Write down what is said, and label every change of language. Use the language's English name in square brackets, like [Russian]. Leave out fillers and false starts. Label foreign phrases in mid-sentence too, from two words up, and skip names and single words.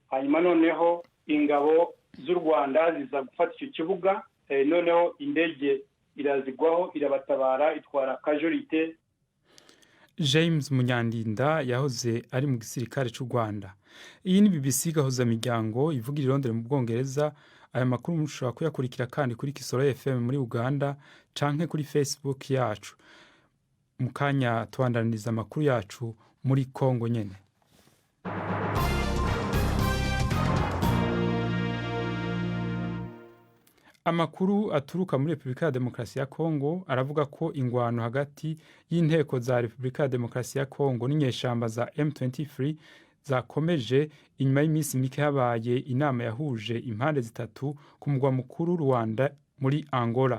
[Kinyarwanda] Hanyuma noneho ingabo z'u Rwanda ziza gufata icyo kibuga, noneho indege irazigwaho, irabatabara, itwara casualty. James Munyandinda yahoze ari mu gisirikare cy'u Rwanda. [Rundi] Iyi ni BBC gahuza miryango ivugira i Londres mu Bwongereza. Aya makuru mushobora kuyakurikira kandi kuri Kisoro FM muri Uganda canke kuri Facebook yacu. Mukanya tubandaniriza amakuru yacu muri Kongo nyene. Amakuru aturuka muri Republika ya Demokarasi ya Kongo aravuga ko ingwano hagati y'inteko za Republika ya Demokarasi ya Kongo n'inyeshamba za M23 zakomeje inyuma y'iminsi mike habaye inama yahuje impande zitatu ku mugwa mukuru Rwanda muri Angola.